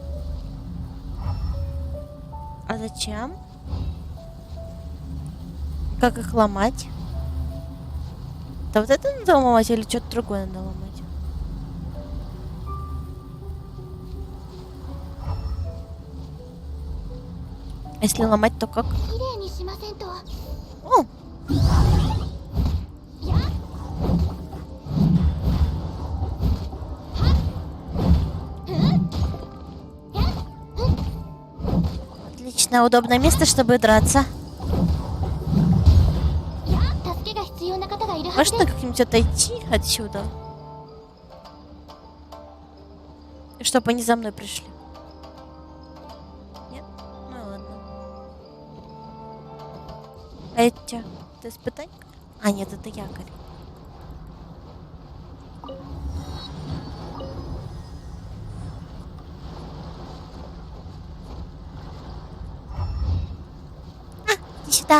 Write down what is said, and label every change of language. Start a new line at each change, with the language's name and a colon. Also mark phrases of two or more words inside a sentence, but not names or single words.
Russian: А зачем? Как их ломать? Да вот это надо ломать или что-то другое надо ломать? А если ломать, то как?
Japanese: 綺麗にしませんと。
Russian: О, やっ отлично, удобное место, чтобы драться.
Japanese: 助けが必要な方がいるはず
Russian: Можно です как-нибудь отойти отсюда? Чтобы они за мной пришли. Нет? Ну ладно. А это чё? Это испытание? А, нет, это якорь. Иди сюда.